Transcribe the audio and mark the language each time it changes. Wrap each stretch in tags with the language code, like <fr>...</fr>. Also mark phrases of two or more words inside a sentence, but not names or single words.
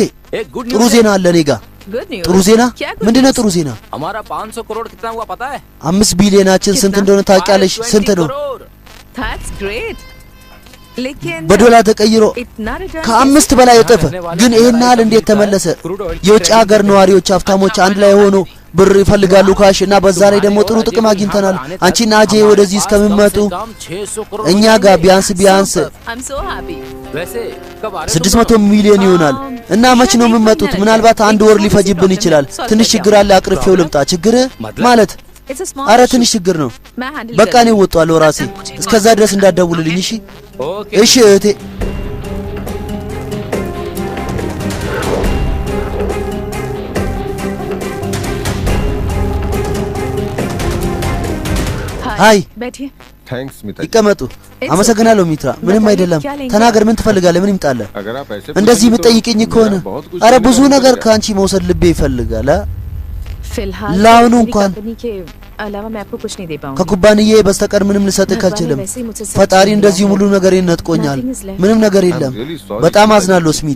<hi>एक गुड</hi> <am>ጥሩ</am> <hi>न्यूज़</hi> <am>ዜና አለ እኔ ጋር</am> <en>good news</en> <am>ጥሩ ዜና</am> <hi>क्या good</hi> <am>ምንድነው</am> <hi>news?</hi> <am>ጥሩ ዜና</am> <hi>हमारा 500 करोड़ कितना हुआ पता है</hi> <am>5 ቢሊዮናችን ስንት እንደሆነ ታውቂያለሽ</am> <hi>520</hi> <am>ስንት ነው</am> <hi>करोड़।</hi> <en>That's great लेकिन</en> <am>በዶላር ተቀይሮ</am> <hi>इतना रिटर्न</hi> <am>ከአምስት በላይ እጥፍ ግን ይሄን ያህል እንዴት ተመለሰ የውጭ ሀገር ነዋሪዎች ሀብታሞች አንድ ላይ ሆኖ ብር ይፈልጋሉ ካሽ እና በዛ ላይ ደግሞ ጥሩ ጥቅም አግኝተናል አንቺና አጄ ወደዚህ እስከምመጡ እኛ ጋር ቢያንስ</am> <en>I'm so happy</en> <hi>वैसे कब आ रहे</hi> <am>600 ሚሊዮን ይሆናል እና መች ነው የምመጡት ምናልባት አንድ ወር ሊፈጅብን ይችላል ትንሽ ችግር አለ አቅርፌው ልምጣ ችግር ማለት</am> <en>It's a small</en> <am>አረ</am> <en>issue.</en> <am>ትንሽ ችግር ነው</am> <hi>मैं हैंडल</hi> <am>በቃ እኔ ወጣለሁ ራሴ እስከዛ ድረስ እንዳትደውልልኝ እሺ እሺ እህቴ ሃይ</am> <hi>बैठिए थैंक्स मिता जी।</hi> <am>ይቀመጡ አመሰግናለሁ ሚትራ ምንም አይደለም ተናገር ምን ትፈልጋለህ ምን ይምጣለ</am> <hi>अगर आप ऐसे</hi> <am>እንደዚህ</am> <hi>पूछेंगे तो</hi> <am>የምትጠይቅኝ ከሆነ</am> <hi>मेरा बहुत कुछ</hi> <am>አረ</am> <hi>करने</hi> <am>ብዙ</am> <hi>का मन</hi> <am>ነገር</am> <hi>कर</hi> <am>ካንቺ መውሰድ ልቤ ይፈልጋል</am> <hi>फिलहाल लाउनु मेरी</hi> <am>እንኳን</am> <hi>कंपनी के अलावा मैं आपको कुछ नहीं दे पाऊंगी</hi> <am>ከኩባንያዬ በስተቀር ምንም ልሰጥህ አልችልም ፈጣሪ እንደዚህ ሙሉ ነገር ይነጥቆኛል ምንም ነገር የለም በጣም አዝናለሁ ስሚታ</am>